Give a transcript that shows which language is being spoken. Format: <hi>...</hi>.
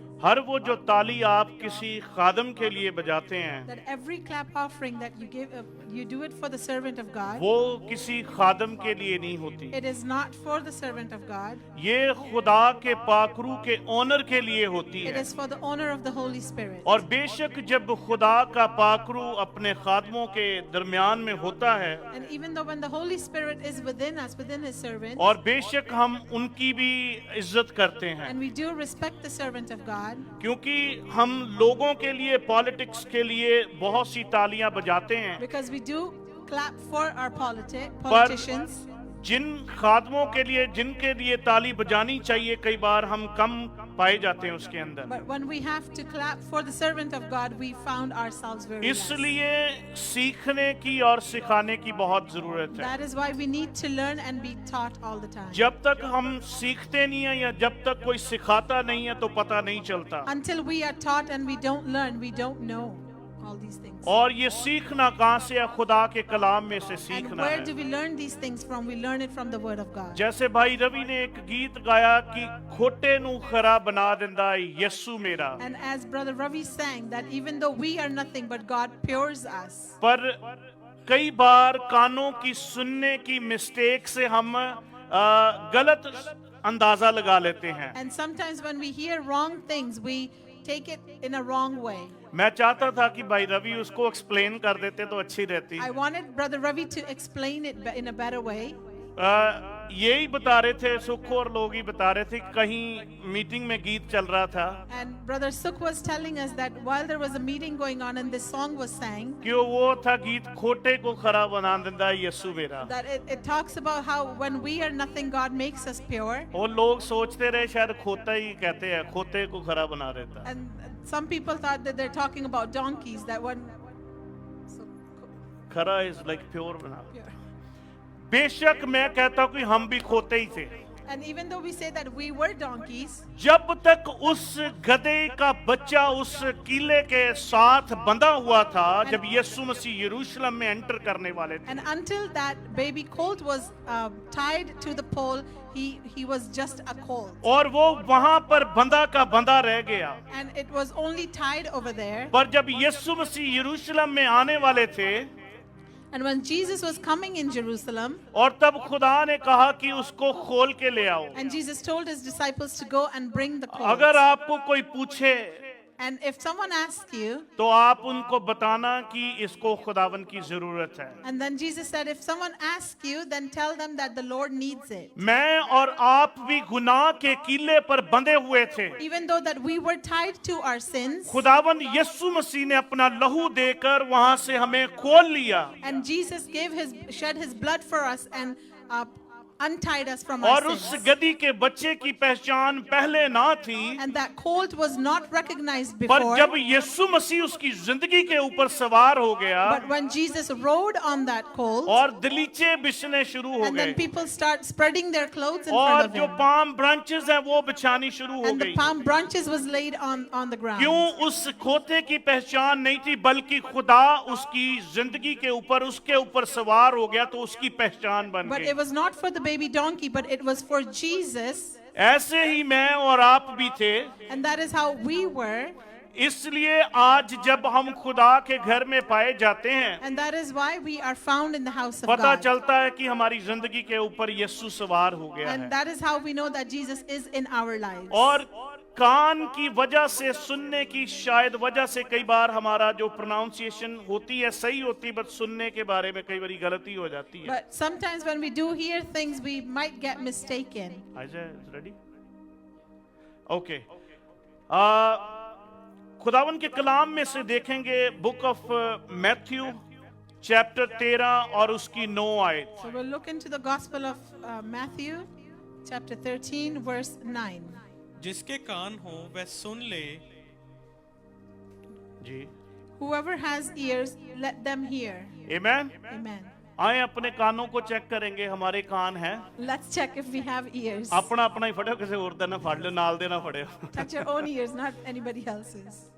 <hi>हर वो जो ताली आप किसी खादम के लिए बजाते हैं,</hi> <en>that every clap offering that you give, you do it for the servant of God.</en> <hi>वो किसी खादम के लिए नहीं होती,</hi> <en>It is not for the servant of God.</en> <hi>ये खुदा के पाकरू के ओनर के लिए होती</hi> <en>It</en> <hi>है।</hi> <en>is for the owner of the Holy Spirit.</en> <hi>और बेशक जब खुदा का पाकरू अपने खादमों के दरमियान में होता है,</hi> <en>And even though when the Holy Spirit is within us, within His servant,</en> <hi>और बेशक हम उनकी भी इज्जत करते हैं,</hi> <en>and we do respect the servant of God,</en> <hi>क्योंकि हम लोगों के लिए, पॉलिटिक्स के लिए बहुत सी तालियां बजाते हैं,</hi> <en>because we do clap for our politicians.</en> <hi>जिन खादमों के लिए, जिनके लिए ताली बजानी चाहिए, कई बार हम कम पाए जाते हैं उसके अंदर।</hi> <en>But when we have to clap for the servant of God, we found ourselves very less.</en> <hi>इसलिए सीखने की और सिखाने की बहुत जरूरत है।</hi> <en>That is why we need to learn and be taught all the time.</en> <hi>जब तक हम सीखते नहीं है या जब तक कोई सिखाता नहीं है तो पता नहीं चलता।</hi> <en>Until we are taught and we don't learn, we don't know all these things.</en> <hi>और ये सीखना कहाँ से है? खुदा के कलाम में से</hi> <en>And</en> <hi>सीखना</hi> <en>where</en> <hi>है।</hi> <en>do we learn these things from? We learn it from the Word of God.</en> <hi>जैसे भाई रवि ने एक गीत गाया कि</hi> <pa>खोटे नू खरा बना दिंदा यीशु मेरा,</pa> <en>And as Brother Ravi sang, that even though we are nothing, but God pures us.</en> <hi>पर कई बार कानों की सुनने की मिस्टेक से हम गलत अंदाजा लगा लेते हैं।</hi> <en>And sometimes when we hear wrong things, we take it in a wrong way.</en> <hi>मैं चाहता था कि भाई रवि उसको एक्सप्लेन कर देते तो अच्छी रहती।</hi> <en>I wanted Brother Ravi to explain it in a better way.</en> <hi>यही बता रहे थे, सुख और लोग ही बता रहे थे, कहीं मीटिंग में गीत चल रहा था</hi> <en>And Brother Sukh was telling us that while there was a meeting going on and this song was sang,</en> <hi>कि वो था गीत</hi> <pa>खोटे को खरा बना दिंदा यीशु मेरा।</pa> <en>that it talks about how when we are nothing, God makes us pure.</en> <hi>वो लोग सोचते रहे शायद खोता ही कहते हैं, खोते को खरा बना देता।</hi> <en>And some people thought that they're talking about donkeys, that one. So, खरा is like pure बना। pure.</en> <hi>बेशक मैं कहता हूँ कि हम भी खोते ही थे।</hi> <en>And even though we say that we were donkeys,</en> <hi>जब तक उस गधे का बच्चा उस किले के साथ बंधा हुआ था, जब यीशु मसीह यरूशलेम में एंटर करने वाले थे,</hi> <en>and until that baby colt was tied to the pole, he was just a colt.</en> <hi>और वो वहां पर बंधा का बंधा रह गया।</hi> <en>And it was only tied over there.</en> <hi>पर जब यीशु मसीह यरूशलेम में आने वाले थे,</hi> <en>And when Jesus was coming in Jerusalem,</en> <hi>और तब खुदा ने कहा कि उसको खोल के ले आओ।</hi> <en>and Jesus told his disciples to go and bring the colt.</en> <hi>अगर आपको कोई पूछे</hi> <en>And if someone asks you,</en> <hi>तो आप उनको बताना कि इसको खुदावन की जरूरत है।</hi> <en>and then Jesus said, if someone asks you, then tell them that the Lord needs it.</en> <hi>मैं और आप भी गुनाह के कीले पर बंधे हुए थे।</hi> <en>Even though that we were tied to our sins,</en> <hi>खुदावन यीशु मसीह ने अपना लहू देकर वहां से हमें खोल लिया</hi> <en>and Jesus shed his blood for us and untied us from</en> <hi>और</hi> <en>our</en> <hi>उस</hi> <en>sins.</en> <hi>गधी के बच्चे की पहचान पहले ना थी,</hi> <en>And that colt was not recognized</en> <hi>पर</hi> <en>before.</en> <hi>जब यीशु मसीह उसकी जिंदगी के ऊपर सवार हो गया</hi> <en>But when Jesus rode on that colt,</en> <hi>और दलीचे बिछने शुरू हो</hi> <en>and then</en> <hi>गए</hi> <en>people start spreading their clothes in</en> <hi>और</hi> <en>front of</en> <hi>जो</hi> <en>him,</en> <hi>पाम ब्रांचेस हैं वो बिछानी शुरू हो</hi> <en>and the</en> <hi>गई।</hi> <en>palm branches was laid on the ground.</en> <hi>क्यों? उस खोते की पहचान नहीं थी, बल्कि खुदा उसकी जिंदगी के ऊपर, उसके ऊपर सवार हो गया तो उसकी पहचान बन गई।</hi> <en>it was not for the baby donkey, but it was for Jesus,</en> <hi>ऐसे ही मैं और आप भी थे।</hi> <en>and that is how we were,</en> <hi>इसलिए आज जब हम खुदा के घर में पाए जाते हैं,</hi> <en>and that is why we are found in the house of</en> <hi>पता</hi> <en>God.</en> <hi>चलता है कि हमारी जिंदगी के ऊपर यीशु सवार हो गया</hi> <en>And</en> <hi>है।</hi> <en>that is how we know that Jesus is in our lives.</en> <hi>और कान की वजह से, सुनने की शायद वजह से कई बार हमारा जो प्रोनाउंसिएशन होती है सही होती है, बट सुनने के बारे में कई बार गलती हो जाती है।</hi> <en>But sometimes when we do hear things, we might get mistaken. Ready? Okay.</en> <hi>खुदावन के कलाम में से देखेंगे बुक ऑफ मैथ्यू चैप्टर 13 और उसकी 9 आयत।</hi> <en>So we'll look into the Gospel of Matthew, chapter 13, verse 9.</en> <hi>जिसके कान हो वह सुन ले। जी,</hi> <en>Whoever has ears, let them hear.</en> <hi>Amen.</hi> <en>Amen.</en> <hi>आए अपने कानों को चेक करेंगे, हमारे कान हैं।</hi> <en>Let's check if we have ears.</en> <pa>अपना अपना ही फड़ो, किसी और दा ना फड़ लो, नाल दे ना फड़ो।</pa> <en>Touch your own ears, not anybody else's.</en>